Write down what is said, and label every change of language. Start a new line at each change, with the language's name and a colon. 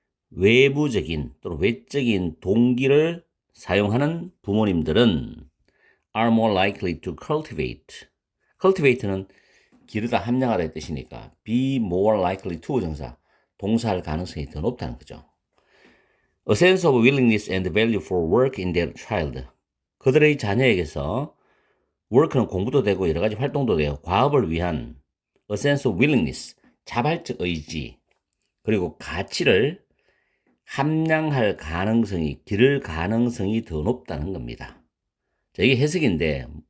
Korean: 외부적인 또는 외적인 동기를 사용하는 부모님들은
English: are more likely to cultivate.
Korean: cultivate는 기르다 함량하다의 뜻이니까
English: be more likely to
Korean: 정사, 동사할 가능성이 더 높다는 거죠.
English: A sense of willingness and value for work in their child.
Korean: 그들의 자녀에게서 work는 공부도 되고 여러 가지 활동도 돼요. 과업을 위한
English: a sense of willingness,
Korean: 자발적 의지, 그리고 가치를 함량할 가능성이, 기를 가능성이 더 높다는 겁니다. 자, 이게 해석인데